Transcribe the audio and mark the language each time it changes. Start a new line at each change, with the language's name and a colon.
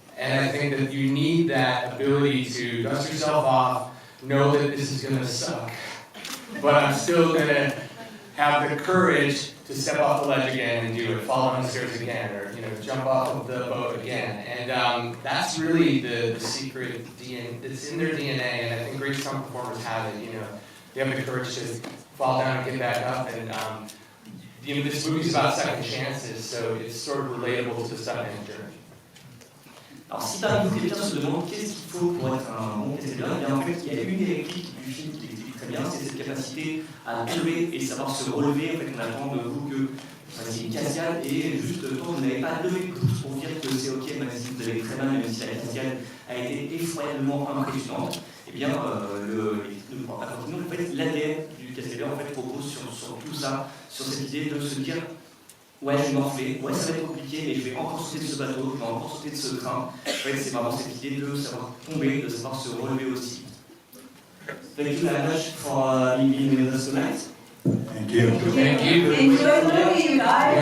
English: And I think that you need that ability to dust yourself off, know that this is going to suck, but I'm still going to have the courage to step off the ledge again and do it, fall down the stairs again, or jump off of the boat again. And that's really the secret. It's in their DNA, and I think great stunt performers have it. They have the courage to fall down and get back up. And this movie's about second chances, so it's sort of relatable to the stuntman journey.
French: Alors si parmi vous quelqu'un se demande qu'est-ce qu'il faut pour être un bon cascadeur, eh bien en fait il y a une des répliques du film qui explique très bien, c'est cette capacité à lever et savoir se relever. En fait on attend de vous que vous fassiez une cascade et juste quand vous n'avez pas levé le pouce pour dire que c'est ok, même si vous avez très mal, même si la cascade a été effroyablement impressionnante, eh bien en fait l'ADN du cascadeur en fait repose sur tout ça, sur cette idée de se dire ouais, je vais m'enfler, ouais, ça va être compliqué, mais je vais encore sauter de ce bateau, je vais encore sauter de ce train. En fait, c'est vraiment cette idée de savoir tomber, de savoir se relever aussi.
English: Thank you very much for being with us tonight. Thank you. Thank you. Enjoy the movie, you guys.